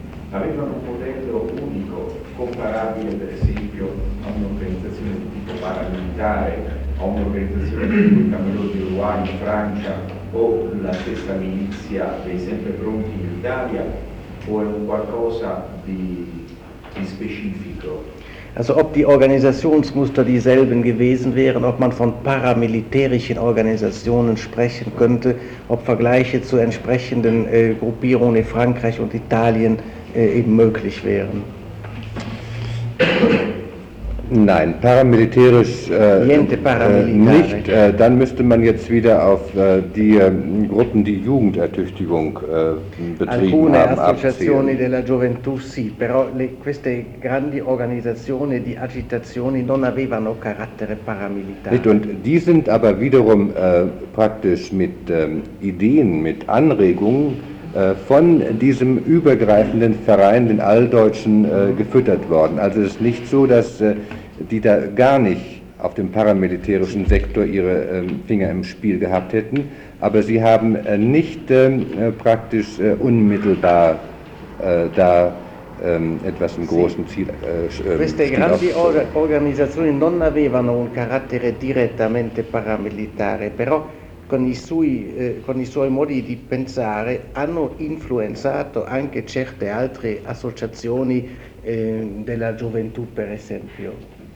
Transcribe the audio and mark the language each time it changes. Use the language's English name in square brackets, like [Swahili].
[Italian] Avevano un modello unico, comparabile per esempio a un'organizzazione di tipo paramilitare, a un'organizzazione di tipo Camerun di Uruguay in Francia, o la stessa milizia dei Sempre Pronti in Italia, o è un qualcosa di specifico? [German] Also ob die Organisationsmuster dieselben gewesen wären, ob man von paramilitärischen Organisationen sprechen könnte, ob Vergleiche zu entsprechenden Gruppierungen in Frankreich und Italien eben möglich wären. Nein, paramilitärisch [Italian] niente paramilitare. [German] Nicht. Dann müsste man jetzt wieder auf die Gruppen, die Jugendertüchtigung betrieben [Italian] alcune [German] haben, abzielen. [Italian] Alcune associazioni della gioventù sì, però queste grandi organizzazioni di agitazioni non avevano carattere paramilitare. [German] Nicht, und die sind aber wiederum praktisch mit Ideen, mit Anregungen von diesem übergreifenden Verein, den Alldeutschen, gefüttert worden. Also es ist nicht so, dass die da gar nicht auf dem paramilitärischen Sektor ihre Finger im Spiel gehabt hätten, aber sie haben nicht praktisch unmittelbar da etwas im großen Ziel [Italian] queste grandi organizzazioni non avevano un carattere direttamente paramilitare, però con i suoi modi di pensare hanno influenzato anche certe altre associazioni della gioventù, per esempio.